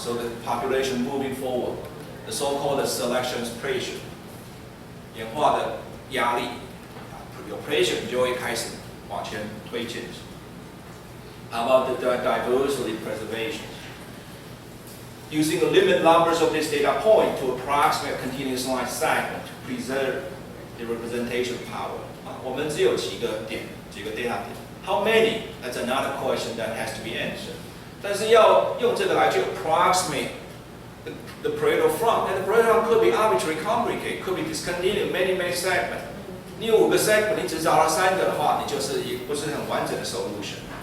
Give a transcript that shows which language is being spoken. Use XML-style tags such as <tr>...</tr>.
<en>So the population moving forward, the so-called selection pressure,</en> <zh>演化的压力，有 pressure 你就会开始往前推进。</zh> <en>How about the diversity preservation? Using the limit numbers of this data point to approximate a continuous line segment to preserve the representation power.</en> <zh>我们只有几个点，几个 data 点。</zh> <en>How many? That's another question that has to be answered.</en> <zh>但是要用这个来去</zh> <en>approximate the Pareto from, and the Pareto from could be arbitrarily complicated, could be discontinued many segments.</en> <zh>你有5个 segment， 你只找到3个的话，你就是也不是很完整的 solution.</zh>